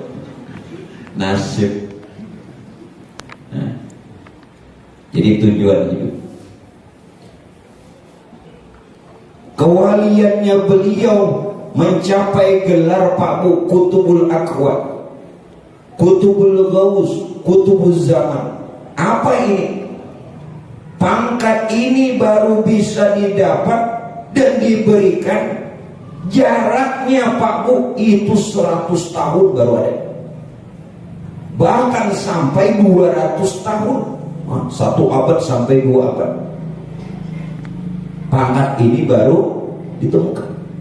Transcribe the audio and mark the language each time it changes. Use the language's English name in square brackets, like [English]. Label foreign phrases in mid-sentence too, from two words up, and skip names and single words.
[Banjar] Nasib. Nah, jadi tujuan hidup. Kewaliannya beliau mencapai gelar Pak Bu Kutubul Aqwa, Kutubul Ghaus, Kutubul Zaman. Apa ini? Pangkat ini baru bisa didapat dan diberikan, jaraknya Pak Bu itu 100 tahun baru ada, bahkan sampai 200 tahun, 1 abad sampai 2 abad pangkat ini baru ditemukan.